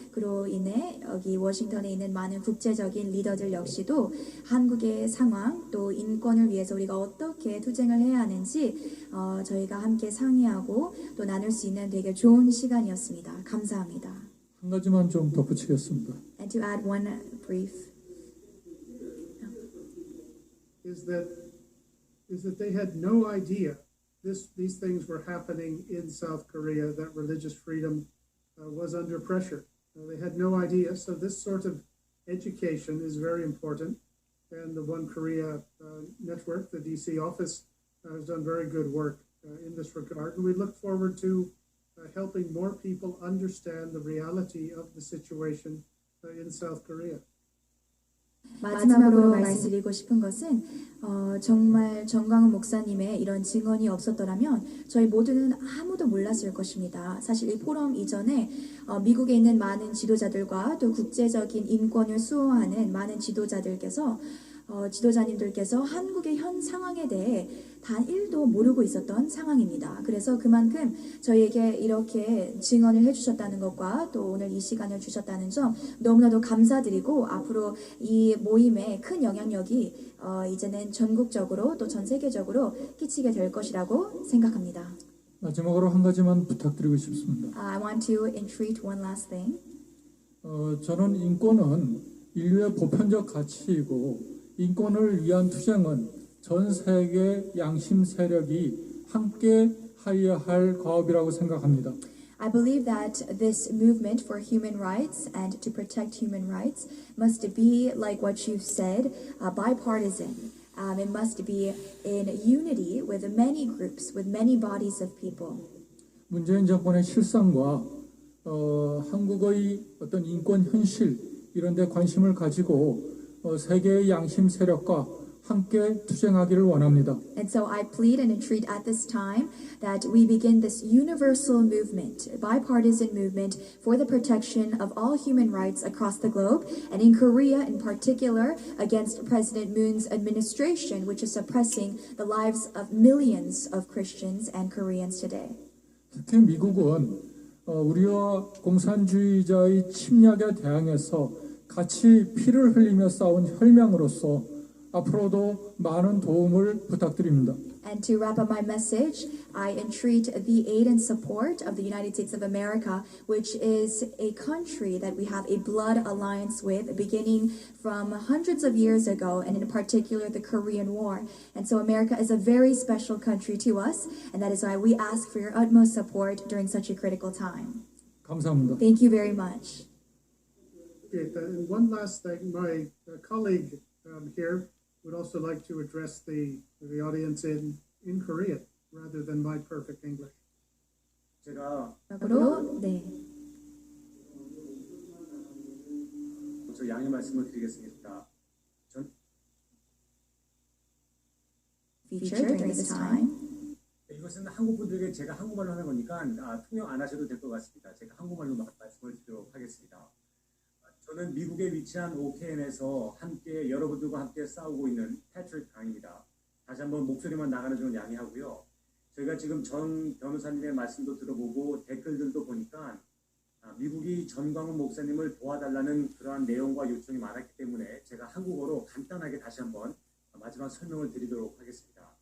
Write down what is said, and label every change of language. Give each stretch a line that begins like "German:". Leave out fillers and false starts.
Korean: 그로 인해 여기 워싱턴에 있는 많은 국제적인 리더들 역시도 한국의 상황 또 인권을 위해서 우리가 어떻게 투쟁을 해야 하는지 저희가 함께 상의하고 또 나눌 수 있는 되게 좋은 시간이었습니다. 감사합니다. 한 가지만 좀 덧붙이겠습니다.
English: And to add one brief is that they had no idea these things were happening in South Korea, that religious freedom was under pressure. They had no idea. So this sort of education is very important. And the One Korea network, the DC office, has done very good work in this regard. And we look forward to helping more people understand the reality of the situation in South Korea.
Korean: 마지막으로 말씀드리고 싶은 것은 정말 정광훈 목사님의 이런 증언이 없었더라면 저희 모두는 아무도 몰랐을 것입니다. 사실 이 포럼 이전에 미국에 있는 많은 지도자들과 또 국제적인 인권을 수호하는 많은 지도자님들께서 한국의 현 상황에 대해 단 1도 모르고 있었던 상황입니다. 그래서 그만큼 저희에게 이렇게 증언을 해주셨다는 것과 또 오늘 이 시간을 주셨다는 점 너무나도 감사드리고 앞으로 이 모임에 큰 영향력이 이제는 전국적으로 또 전 세계적으로 끼치게 될 것이라고 생각합니다. 마지막으로 한 가지만 부탁드리고 싶습니다.
English: I want to entreat one last thing.
Korean: 저는 인권은 인류의 보편적 가치이고 인권을 위한 투쟁은 전 세계 양심 세력이 함께 하여야 할 과업이라고 생각합니다.
English: I believe that this movement for human rights and to protect human rights must be, like what you've said, bipartisan. It must be in unity with many groups, with many bodies of people.
Korean: 문재인 정권의 실상과 한국의 어떤 인권 현실 이런 데 관심을 가지고 세계의 양심 세력과 함께 투쟁하기를 원합니다.
English: And so I plead and entreat at this time that we begin this universal movement, bipartisan movement for the protection of all human rights across the globe, and in Korea in particular against President Moon's administration, which is suppressing the lives of millions of Christians and Koreans today.
Korean: 특히 미국은 우리와 공산주의자의 침략에 대항해서 같이 피를 흘리며 싸운 혈맹으로서 앞으로도 많은 도움을 부탁드립니다.
English: And to wrap up my message, I entreat the aid and support of the United States of America, which is a country that we have a blood alliance with, beginning from hundreds of years ago, and in particular the Korean War. And so America is a very special country to us, and that is why we ask for your utmost support during such a critical time.
Korean: 감사합니다.
English: Thank you very much. Okay, and one last thing, my colleague here would also like to address the audience in Korean rather than my perfect English.
Korean: 제가 네. 먼저 양해 말씀을 드리겠습니다.
English: Featured during this time.
Korean: 이것은 한국 분들에게 제가 한국말로 하는 거니까 통역 안 하셔도 될 것 같습니다. 제가 한국말로 말씀을 드리도록 하겠습니다. 저는 미국에 위치한 OKN에서 함께 여러분들과 함께 싸우고 있는 패트릭 강입니다. 다시 한번 목소리만 나가는 점 양해하고요. 저희가 지금 전 변호사님의 말씀도 들어보고 댓글들도 보니까 미국이 전광훈 목사님을 도와달라는 그러한 내용과 요청이 많았기 때문에 제가 한국어로 간단하게 다시 한번 마지막 설명을 드리도록 하겠습니다.